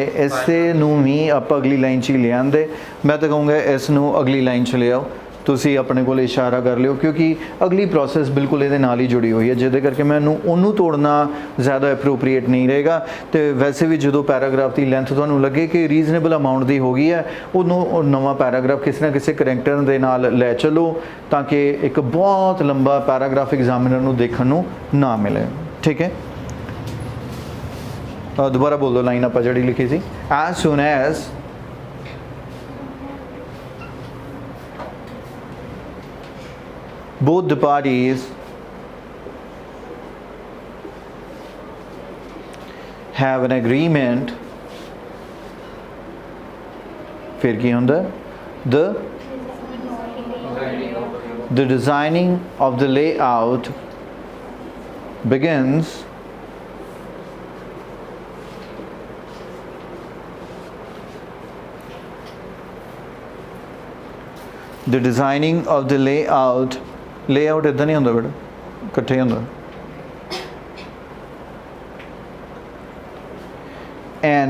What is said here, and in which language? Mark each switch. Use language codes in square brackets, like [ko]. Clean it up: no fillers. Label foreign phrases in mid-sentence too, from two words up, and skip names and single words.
[pa] ਇਸੇ ਨੂੰ ਵੀ ਆਪਾਂ ਅਗਲੀ ਲਾਈਨ 'ਚ ਹੀ ਲਿਆਂਦੇ ਮੈਂ ਤਾਂ ਕਹੂੰਗਾ ਇਸ ਨੂੰ ਅਗਲੀ ਲਾਈਨ 'ਚ ਲਿਆਓ ਤੁਸੀਂ ਆਪਣੇ ਕੋਲ ਇਸ਼ਾਰਾ ਕਰ ਲਿਓ ਕਿਉਂਕਿ ਅਗਲੀ ਪ੍ਰੋਸੈਸ ਬਿਲਕੁਲ ਇਹਦੇ ਨਾਲ ਹੀ ਜੁੜੀ ਹੋਈ ਹੈ ਜਿਹਦੇ ਕਰਕੇ ਮੈਨੂੰ ਉਹਨੂੰ ਤੋੜਨਾ ਜ਼ਿਆਦਾ ਐਪਰੋਪਰੀਏਟ ਨਹੀਂ ਰਹੇਗਾ ਤੇ ਵੈਸੇ ਵੀ ਜਦੋਂ ਪੈਰਾਗ੍ਰਾਫ ਦੀ ਲੈਂਥ ਤੁਹਾਨੂੰ ਲੱਗੇ ਕਿ [en] reasonable amount [pa] ਦੀ ਹੋ ਗਈ ਹੈ ਉਹਨੂੰ ਨਵਾਂ ਪੈਰਾਗ੍ਰਾਫ ਕਿਸੇ ਨਾ ਕਿਸੇ ਕਰੈਕਟਰ ਦੇ ਨਾਲ ਲੈ ਚਲੋ ਤਾਂ ਕਿ ਇੱਕ ਬਹੁਤ ਲੰਬਾ ਪੈਰਾਗ੍ਰਾਫ ਐਗਜ਼ਾਮੀਨਰ ਨੂੰ ਦੇਖਣ ਨੂੰ ਨਾ ਮਿਲੇ ਠੀਕ ਹੈ ਦੁਬਾਰਾ ਬੋਲ ਦਿਓ ਲਾਈਨ ਆਪਾਂ ਜਿਹੜੀ ਲਿਖੀ ਸੀ [en] as soon as both the parties have an agreement [pa] ਫਿਰ ਕੀ ਹੁੰਦਾ [en] the designing of the layout begins the designing of the layout [pa] ਇਦਾਂ ਨਹੀਂ ਹੁੰਦਾ ਬੇਟਾ ਇਕੱਠੇ ਹੁੰਦਾ and